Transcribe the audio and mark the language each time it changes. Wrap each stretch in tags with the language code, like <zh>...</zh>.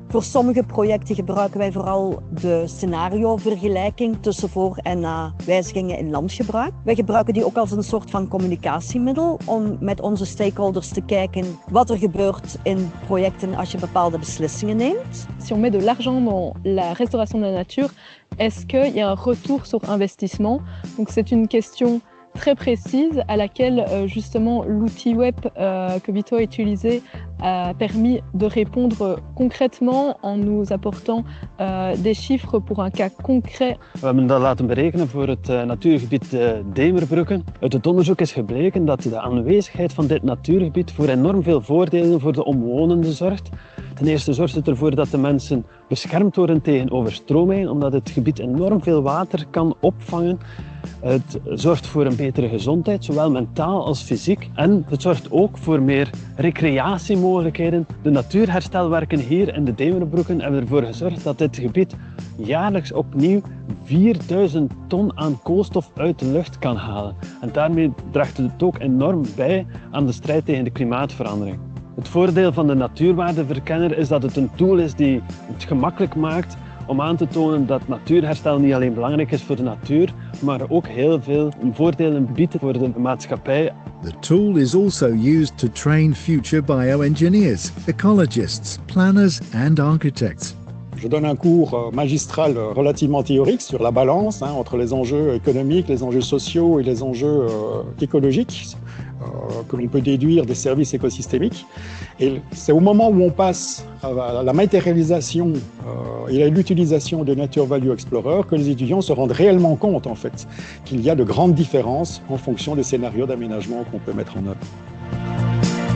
<nl>Voor sommige projecten gebruiken wij vooral de scenariovergelijking tussen voor- en na wijzigingen in landgebruik. Wij gebruiken die ook als een soort van communicatiemiddel om met onze stakeholders te kijken wat er gebeurt in projecten als je bepaalde beslissingen neemt.</nl> <fr>Si on met de l'argent dans la restauration de la nature, est-ce qu'il y a un retour sur investissement? Donc c'est une question très précise à laquelle justement l'outil web que Vito a utilisé a permis de répondre concrètement en nous apportant des chiffres pour un cas concret.</fr> <nl>We hebben dat laten berekenen voor het natuurgebied Demerbrugge. Uit het onderzoek is gebleken dat de aanwezigheid van dit natuurgebied voor enorm veel voordelen voor de omwonenden zorgt. Ten eerste zorgt het ervoor dat de mensen beschermd worden tegen overstromingen, omdat het gebied enorm veel water kan opvangen. Het zorgt voor een betere gezondheid, zowel mentaal als fysiek. En het zorgt ook voor meer recreatiemogelijkheden. De natuurherstelwerken hier in de Demerbruggen hebben ervoor gezorgd dat dit gebied jaarlijks opnieuw 4000 ton aan koolstof uit de lucht kan halen. En daarmee draagt het ook enorm bij aan de strijd tegen de klimaatverandering. Het voordeel van de natuurwaardeverkenner is dat het een tool is die het gemakkelijk maakt om aan te tonen dat natuurherstel niet alleen belangrijk is voor de natuur, maar ook heel veel voordelen biedt voor de maatschappij.</nl> <en>The tool is also used to train future bioengineers, ecologists, planners and architects.</en> <fr>Je donne un cours magistral relativement théorique sur la balance entre les enjeux économiques, les enjeux sociaux et les enjeux écologiques que l'on peut déduire des services écosystémiques. Et c'est au moment où on passe à la matérialisation et à l'utilisation de Nature Value Explorer que les étudiants se rendent réellement compte en fait qu'il y a de grandes différences en fonction des scénarios d'aménagement qu'on peut mettre en œuvre.</fr>